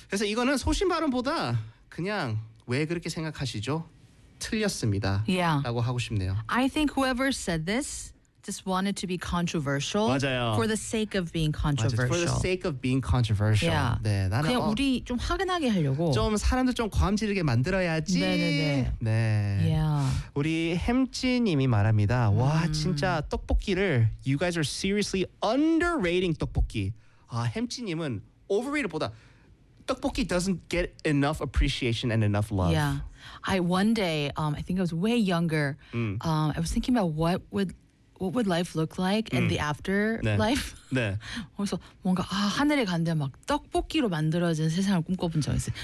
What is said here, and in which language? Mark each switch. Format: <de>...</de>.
<ko>그래서 이거는 소신 발언보다 그냥 왜 그렇게 생각하시죠? 틀렸습니다.</ko> <en>Yeah.</en> <ko>라고 하고 싶네요.</ko> <en>I think whoever said this just wanted to be controversial.</en> <ko>맞아요.</ko> <en>For the sake of being controversial.</en> <ko>맞아요.</ko> <en>For the sake of being controversial. Yeah.</en> <ko>네, 나는 그냥 우리 좀 화끈하게 하려고. 좀 사람들 좀 과음지르게 만들어야지. 네네네. 네.</ko> <en>Yeah.</en> <ko>우리 햄찌님이 말합니다. 와 진짜 떡볶이를</ko> <en>You guys are seriously underrating 떡볶이.</en> <ko>아 햄찌님은 overrated보다</ko> <en>떡볶이 doesn't get enough appreciation and enough love. Yeah. One day, I think I was way younger. I was thinking about what would life look like in the afterlife.</en> <ko>네. 그래서 뭔가 아 하늘에 간대 막 떡볶이로 만들어진 세상을 꿈꿔본 적 있어요.</ko>